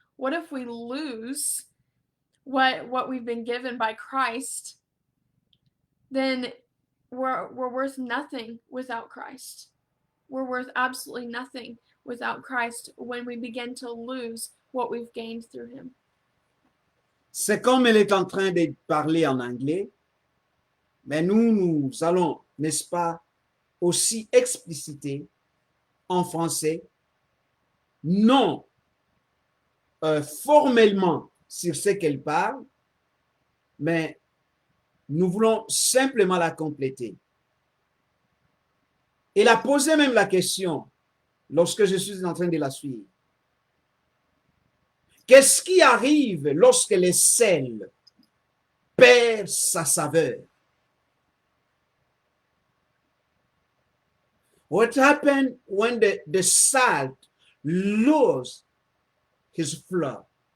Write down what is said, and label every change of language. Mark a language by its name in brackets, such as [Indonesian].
[English] What if we lose what we've been given by Christ? Then we're worth nothing without Christ. We're worth absolutely nothing without Christ when we begin to lose what we've gained through him. [French] C'est comme elle est en train de parler en anglais, mais nous allons, n'est-ce pas, aussi expliciter en français, non formellement sur ce qu'elle parle, mais nous voulons simplement la compléter. Elle a posé même la question lorsque je suis en train de la suivre. Qu'est-ce qui arrive lorsque le sel perd sa saveur? [English] What happened when the salt loses his flavor?